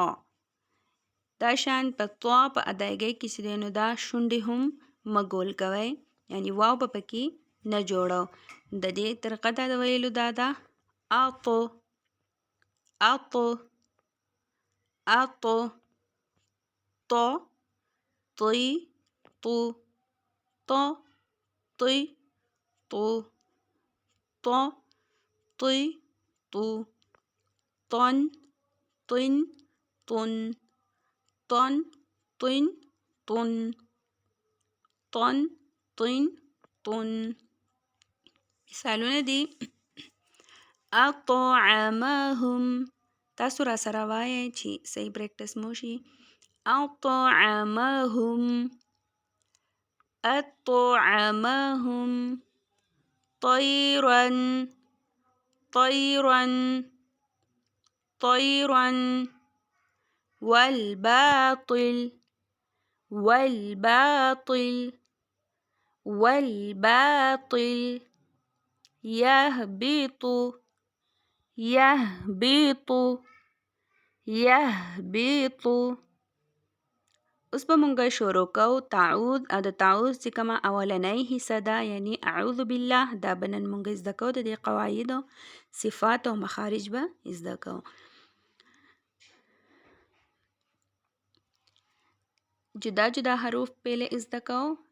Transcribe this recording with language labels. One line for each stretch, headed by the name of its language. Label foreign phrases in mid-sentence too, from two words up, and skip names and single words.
Pashto: دا شان په طا په ادایګۍ کې چې دی نو دا شونډې هم مه ګول کوئ یعنی واو به پکې نه جوړو. د دې طریقه دا د ویلو دا ده اطو اطو اطو طا طی طو طا طی طو طا طی طو طن طن طن طن طن طن طن طن طن. مثالونه دي اطعمهم. تاسو را سره وایئ چې صحیح پریکټس مو شي.
Arabic: اطعمهم اطعمهم طيرا طيرا طيرا والباطل والباطل والباطل يهبط يهبط يهبط.
Pashto: اوس به مونږ شروع کوو تعوذ او د تعوذ چې کومه اولنۍ حصه ده یعنی
Arabic: اعوذ بالله
Pashto: دا به نن مونږ زده کوو د دې قواعدو صفات او مخارج به زده کوو. جدا جدا حروف پهله زده کوو.